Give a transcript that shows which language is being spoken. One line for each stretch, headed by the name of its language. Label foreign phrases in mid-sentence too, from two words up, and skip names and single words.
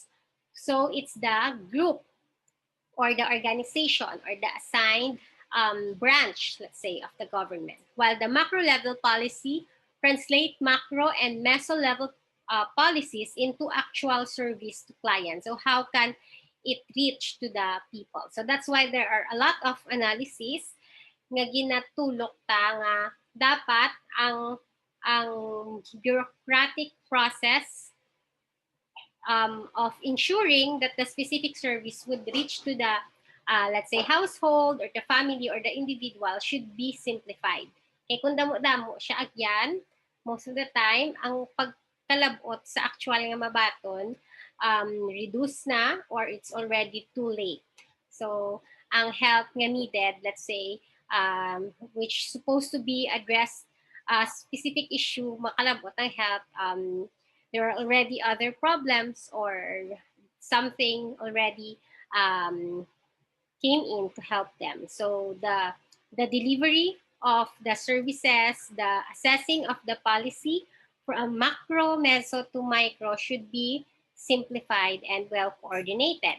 English: So it's the group or the organization or the assigned branch, let's say, of the government. While the macro level policy translate macro and meso level policies into actual service to clients. So how can it reach to the people? So that's why there are a lot of analysis
Hiligaynon: nga ginatulok ta nga dapat ang
English: bureaucratic process of ensuring that the specific service would reach to the, let's say, household or the family or the individual should be simplified.
Hiligaynon: Kaya kung damo-damo siya agyan,
English: most of the time,
Hiligaynon: ang pagkalabot sa actual nga mabaton, reduce na
English: or it's already too late. So, ang help nga needed, let's say, which supposed to be addressed a specific issue,
Hiligaynon: makalabot ang
English: help, there are already other problems or something already came in to help them. So the delivery of the services, the assessing of the policy from macro, meso to micro should be simplified and well coordinated.